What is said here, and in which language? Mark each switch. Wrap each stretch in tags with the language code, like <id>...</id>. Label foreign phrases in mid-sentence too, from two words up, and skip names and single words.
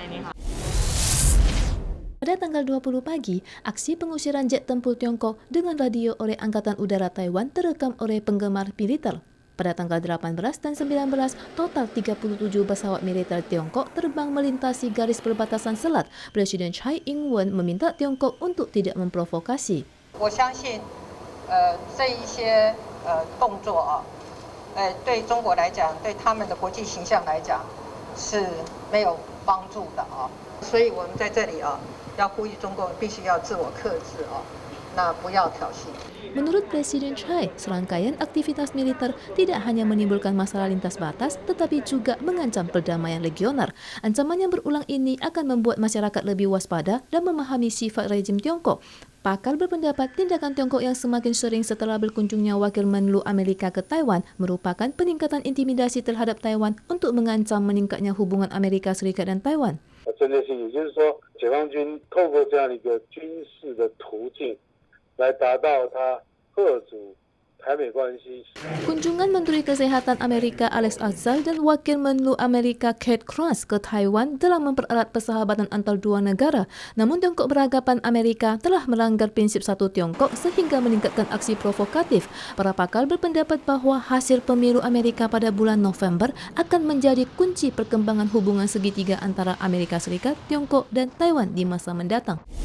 <id>Pada tanggal 20 pagi, aksi pengusiran jet tempur Tiongkok dengan radio oleh Angkatan Udara Taiwan terekam oleh penggemar militer. Pada tanggal 18 dan 19, total 37 pesawat militer Tiongkok terbang melintasi garis perbatasan selat. Presiden Tsai Ing-wen meminta Tiongkok untuk tidak memprovokasi.</id> <zh>我相信这一些动作对中国来讲，对他们的国际形象来讲是没有帮助的所以我们在这里要呼吁中国必须要自我克制那不要挑衅。</zh> <id>Menurut Presiden Tsai, serangkaian aktivitas militer tidak hanya menimbulkan masalah lintas batas, tetapi juga mengancam perdamaian regional. Ancaman yang berulang ini akan membuat masyarakat lebih waspada dan memahami sifat rejim Tiongkok. Pakar berpendapat tindakan Tiongkok yang semakin sering setelah berkunjungnya Wakil Menlu Amerika ke Taiwan merupakan peningkatan intimidasi terhadap Taiwan untuk mengancam meningkatnya hubungan Amerika Serikat dan Taiwan.</id> <zh>针对性，也就是说，解放军透过这样的一个军事的途径，来达到他遏阻台美关系。</zh> <id>Kunjungan Menteri Kesehatan Amerika Alex Azar dan Wakil Menlu Amerika Kate Cross ke Taiwan telah mempererat persahabatan antar dua negara. Namun Tiongkok beranggapan Amerika telah melanggar prinsip satu Tiongkok sehingga meningkatkan aksi provokatif. Para pakar berpendapat bahwa hasil pemilu Amerika pada bulan November akan menjadi kunci perkembangan hubungan segitiga antara Amerika Serikat, Tiongkok, dan Taiwan di masa mendatang.</id>